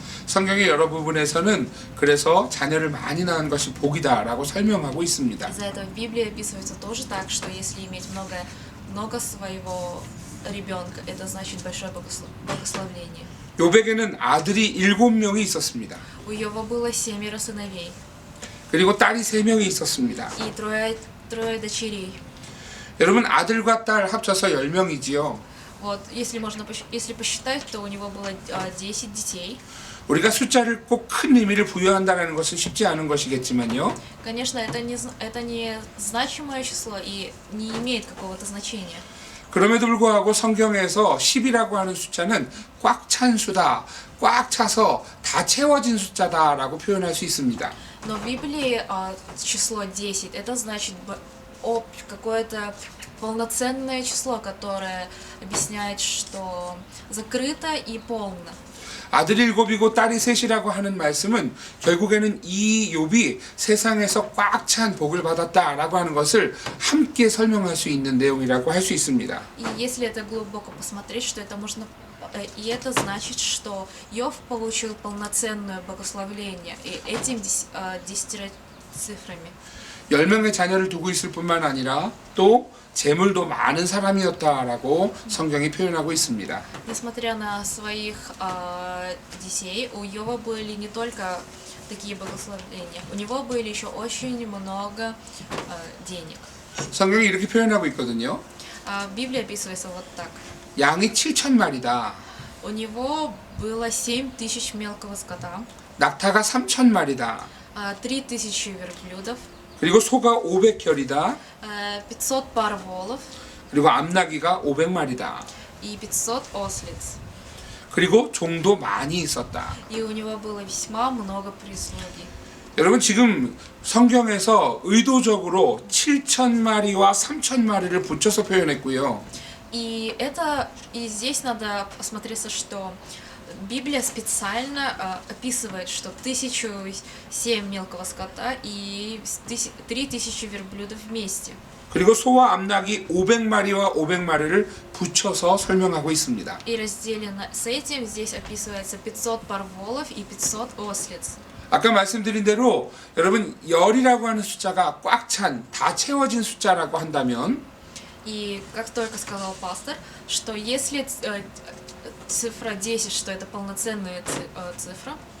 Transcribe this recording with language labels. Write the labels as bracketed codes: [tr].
[ko] 성경의 여러 부분에서는 그래서 자녀를 많이 낳은 것이 복이다라고 설명하고 있습니다. [ru] Из-за этого в Библии описывается тоже так, что если иметь много своего ребенка, это значит большое благословение. [ko] 욥에게는 아들이 7명이 있었습니다. [ru] У Йова было 7 сыновей [ko] 그리고 딸이 3명이 있었습니다. [ru] и трое дочерей. [ko] 여러분 아들과 딸 합쳐서 10명이지요. [ru] Вот, если посчитать, то у него было 10 детей. [ko] 우리가 숫자를 꼭 큰 의미를 부여한다는 것은 쉽지 않은 것이겠지만요. [ru] Конечно, это не значимое число и не имеет какого-то значения. [ko] 그럼에도 불구하고 성경에서 10이라고 하는 숫자는 꽉 찬 수다, 꽉 차서 다 채워진 숫자다라고 표현할 수 있습니다. [ru] Но в Библии число 10 это значит какое-то полноценное число, которое объясняет, что закрыто и полно. [ko] 아들이 7이고 딸이 3이라고 하는 말씀은 결국에는 이 욥이 세상에서 꽉 찬 복을 받았다라고 하는 것을 함께 설명할 수 있는 내용이라고 할 수 있습니다. [ru] И если это глубоко посмотреть, что это можно, и это значит, что Иов получил полноценное благословление и этим 10 цифрами. [ko] 10명의 자녀를 두고 있을 뿐만 아니라 또 재물도 많은 사람이었다라고 성경이 표현하고 있습니다. [ru] Несмотря на своих детей, у Иова были не только такие благословения, у него были еще очень много денег. [ko] 성경이 이렇게 표현하고 있거든요. [ru] Библия описывается вот так. [ko] 양이 7,000마리다. [ru] У него было 7000 мелкого скота, [ko] 낙타가 3,000마리다. [ru] 3000 верблюдов, [ko] 그리고 소가 500결이다. [ru] 500 пар волов [ko] 그리고 암나귀가 500마리다. [ru] и 500 ослиц. [ko] 그리고 종도 많이 있었다. [ru] И у него было весьма много прислуги. [ko] 여러분 지금 성경에서 의도적으로 7,000마리와 3,000마리를 붙여서 표현했고요. [ru] И здесь надо посмотреться, что Библия специально описывает, что 1007 мелкого скота и 3000 верблюдов вместе. [ko] 그리고 소와 암나귀 500마리와 500마리를 붙여서 설명하고 있습니다. [ru] И разделено с этим здесь описывается 500 пар волов и 500 ослиц. [ko] 아까 말씀드린 대로 여러분 열이라고 하는 숫자가 꽉 찬, 다 채워진 숫자라고 한다면 [ru] И как только сказал пастор, что если цифра 10, что это полноценная цифра,